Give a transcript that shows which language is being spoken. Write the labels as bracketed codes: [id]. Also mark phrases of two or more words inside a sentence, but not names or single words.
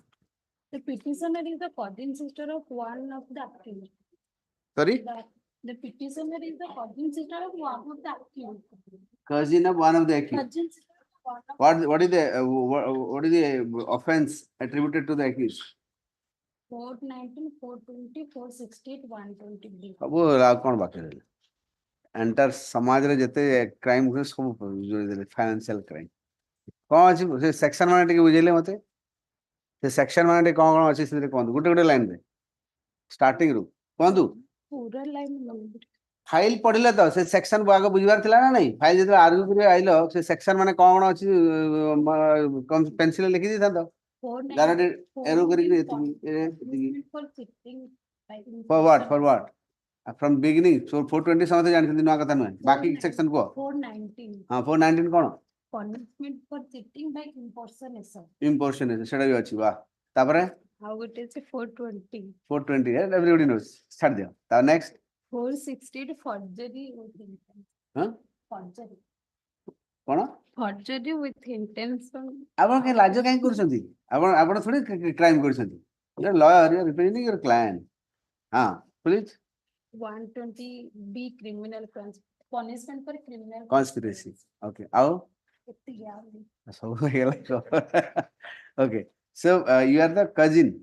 [en] The petitioner is the cousin sister of one of the accused. Sorry? The petitioner is the cousin sister of one of the accused. Cousin of one of the accused. Cousin sister of one of What is the what is the offense attributed to the accused? 419, 420, 468, 120B. [or] ସବୁ ଆଉ କ'ଣ ବାକି ରହିଲା ଏଣ୍ଟାର ସମାଜରେ ଯେତେ କ୍ରାଇମ ହୁଏ ସବୁ ଯୋଡ଼ି ଦେଲେ [en] financial crime [or] କ'ଣ ଅଛି ସେ ସେକ୍ସନ ମାନେ ଟିକେ ବୁଝେଇଲେ ମତେ ସେ ସେକ୍ସନ ମାନେ ଟିକେ କ'ଣ ଅଛି ସେଥିରେ କୁହନ୍ତୁ ଗୋଟେ ଗୋଟେ ଲାଇନରେ ଷ୍ଟାର୍ଟିଂ ରୁ କୁହନ୍ତୁ Pura line. ଫାଇଲ ପଢିଲେ ତ ସେ ସେକ୍ସନ ଆଗ ବୁଝିବାର ଥିଲା ନା ନାଇଁ ଫାଇଲ ଯେତେବେଳେ ଆର୍ଗ୍ୟୁ କରି ଆଇଲ ସେ ସେକ୍ସନ ମାନେ କ'ଣ ଅଛି ପେନସିଲ ଲେଖି ଦେଇଥାନ୍ତ ଏରୋ କରିକି ଫରୱାର୍ଡ [en] from beginning so [or] 420 ସମସ୍ତେ ଜାଣିଛନ୍ତି ନୂଆ କଥା ନୁହେଁ ବାକି ସେକ୍ସନ କୁହ 419. ହଁ 419 କ'ଣ [en] Punishment for sitting by impersonation. [or] ଇମ୍ପୋର୍ସନେସନ ସେଟା ବି ଅଛି ବା ତାପରେ [en] How it is 420. 420, yeah? Everybody knows. Start there. Now next. 460 to forgery with intent. Huh? Forgery. What? Forgery with intention. [or] ଆପଣ କାହିଁ ଲାଜ କାହିଁ କରୁଛନ୍ତି? ଆପଣ ଥୋଡି କ୍ରାଇମ କରୁଛନ୍ତି? [en] You're a lawyer, you're representing your client. Please. 120 B criminal punishment for criminal. Conspiracy. Okay. How? So, okay. So, you are the cousin.